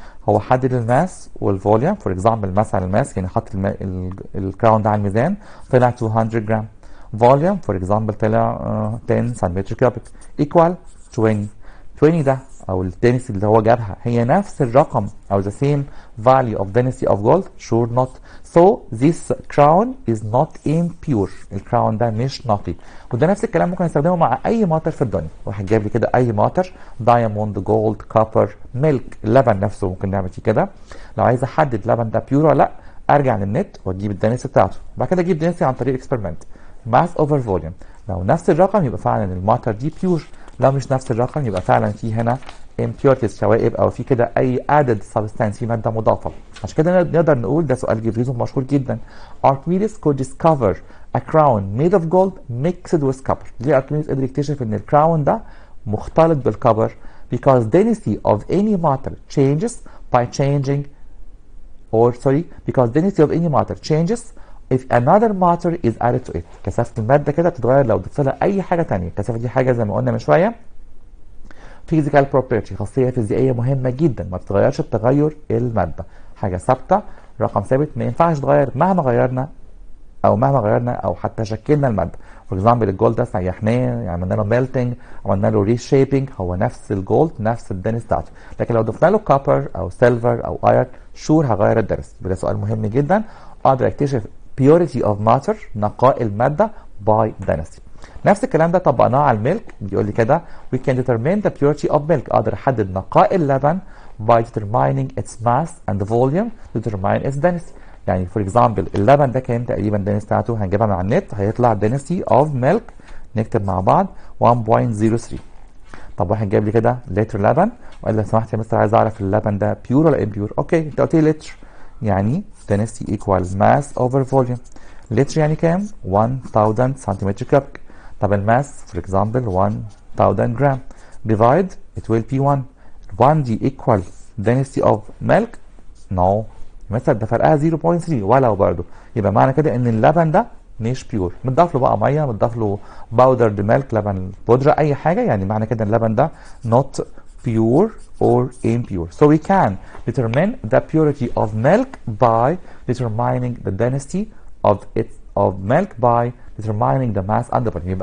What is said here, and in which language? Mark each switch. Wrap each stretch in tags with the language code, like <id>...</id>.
<ar>هو حدد الماس والفوليوم، فور اكزامبل مثلا الماس يعني حط الكراون ده على الميزان طلع 200 جرام. فوليوم فور اكزامبل طلع 10 سنتيمتر كيوبيك ايكوال 20. 20 ده او الدنسيتي اللي هو جابها هي نفس الرقم او</ar> <en>the same value of density of gold؟ sure not. So this crown is not impure.</en> <ar>الكراون ده مش نقي. وده نفس الكلام ممكن نستخدمه مع اي ماتر في الدنيا. واحد جاب لي كده اي ماتر، دايموند، جولد، كوبر، ميلك، اللبن نفسه ممكن نعمل فيه كده. لو عايز احدد اللبن ده بيور ولا لا، ارجع للنت واجيب الدنسيتي بتاعته، بعد كده اجيب دنسيتي عن طريق اكسبيرمنت، ماس اوفر فوليوم. لو نفس الرقم يبقى فعلا الماتر دي بيور، لو مش نفس الرقم يبقى فعلا في هنا impurities، شوائب، او في كده اي added substance، في ماده مضافه. عشان كده نقدر نقول ده سؤال جبريزون مشهور جدا.</ar> <en>Archimedes could discover a crown made of gold mixed with copper.</en> <ar>ليه Archimedes قدر يكتشف ان الكراون ده مختلط بالكبر؟</ar> <en>because density of any matter changes by changing because density of any matter changes if another matter is added to it.</en> <ar>كثافه الماده كده بتتغير لو ضفت لها اي حاجه ثانيه. الكثافه دي حاجه زي ما قلنا من شويه physical property، خاصيه فيزيائيه مهمه جدا ما بتتغيرش بتغير الماده، حاجه ثابته، رقم ثابت ما ينفعش يتغير مهما غيرنا او حتى شكلنا الماده. فور اكزامبل الجولد ده سيحناه، عملنا له ميلتنج، عملنا له ريشيبنج، هو نفس الجولد نفس الدنس بتاعته. لكن لو ضفنا له كوبر او سيلفر او ايرون شور هغير الدنس. ده سؤال مهم جدا. اقدر اكتشف</ar> <en>purity of matter،</en> <ar>نقاء الماده</ar> <en>by density.</en> <ar>نفس الكلام ده طبقناه على الميلك. بيقول لي كده</ar> <en>we can determine the purity of milk.</en> <ar>اقدر احدد نقاء اللبن</ar> <en>by determining its mass and volume to determine its density.</en> <ar>يعني فور اكزامبل اللبن ده كام تقريبا الدنس بتاعته؟ هنجيبها من على النت، هيطلع</ar> <en>density of milk،</en> <ar>نكتب مع بعض 1.03. طب واحد جاب لي كده لتر لبن وقال لي لو سمحت يا مستر عايز اعرف اللبن ده بيور ولا امبيور. اوكي انت قلت لي لتر، يعني</ar> <en>density equal mass over volume.</en> <ar>لتر يعني كام؟ 1000 سنتيمتر كوبيك. طب الماس فور اكزامبل 1000 جرام،</ar> <en>divide it will be 1. 1 دي equal density of milk؟ no.</en> <ar>مثلا ده فرقها 0.3 ولو برضه، يبقى معنى كده ان اللبن ده مش بيور. متضاف له بقى ميه، متضاف له باودرد ميلك، لبن بودره، اي حاجه، يعني معنى كده اللبن ده</ar> <en>not pure or impure. So we can determine the purity of milk by determining the density of milk by determining the mass and the volume.</en>